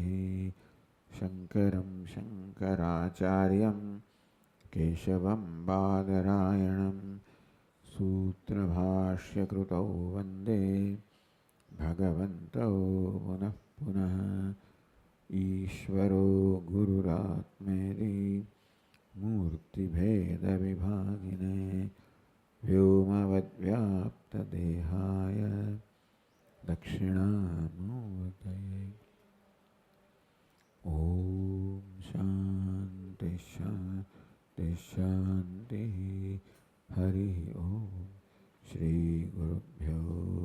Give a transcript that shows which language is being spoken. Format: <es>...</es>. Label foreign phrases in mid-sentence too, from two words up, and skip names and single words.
<sa>શંકરં શંકરાચાર્યં કેશવં બાદરાયણં સૂત્રભાષ્યકૃતૌ વંદે ભગવन्तौ પુનઃ પુનઃ. ઈશ્વરો ગુરુરાત્મેતિ મૂર્તિભેદવિભાગિને વ્યોમવદ્વ્યાપ્ત व्यक्तदेहाय दक्षिणामूर्तये। ॐ शान्ति शान्ति शान्तिः। हरिः ॐ। श्रीगुरुभ्यो नमः।</sa>